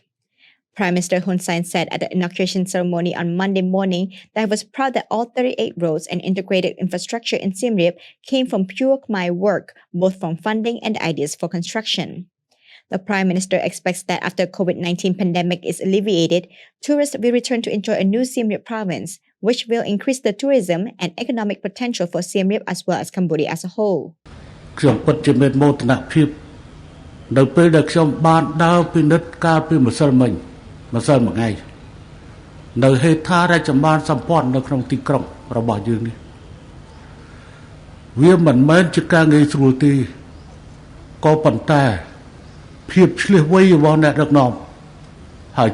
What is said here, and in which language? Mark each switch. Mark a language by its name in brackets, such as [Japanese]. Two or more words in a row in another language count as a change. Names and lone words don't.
[English] Prime Minister Hun Sen said at the inauguration ceremony on Monday morning that he was proud that all 38 roads and integrated infrastructure in Siem Reap came from pure Khmer work, both from funding and ideas for construction. The Prime Minister expects that after COVID-19 pandemic is alleviated, tourists will return to enjoy a new Siem Reap province, which will increase the tourism and economic potential for Siem Reap as well as Cambodia as a whole. [Khmer] ខ្ញុំពិតជាមានមោទនភាពនៅពេលដែលខ្ញុំបានដើរពិនិត្យការពីម្សិលមិញម្សិលមួយថ្ងៃនៅហេដ្ឋារចនាសម្ព័ន្ធនៅក្នុងទីក្រុងរបស់យើងនេះ វាមិនមែនជាការងាយស្រួលទេក៏ប៉ុន្តែភាពឆ្លៀសវៃរបស់អ្នកដឹកនាំហើយ